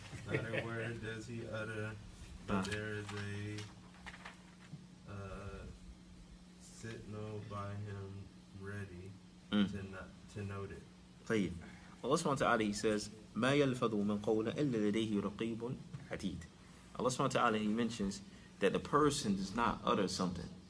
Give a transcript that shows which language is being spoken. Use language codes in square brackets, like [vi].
[en] Not a word does he utter, but there is a signal by him ready to note it. [ar] طيب. [en] Allah subhanahu wa ta'ala, He says, [ar] ما يلفظ من قول إلا لديه رقيب عتيد. [en] Allah subhanahu wa ta'ala, He mentions that the person does not utter something.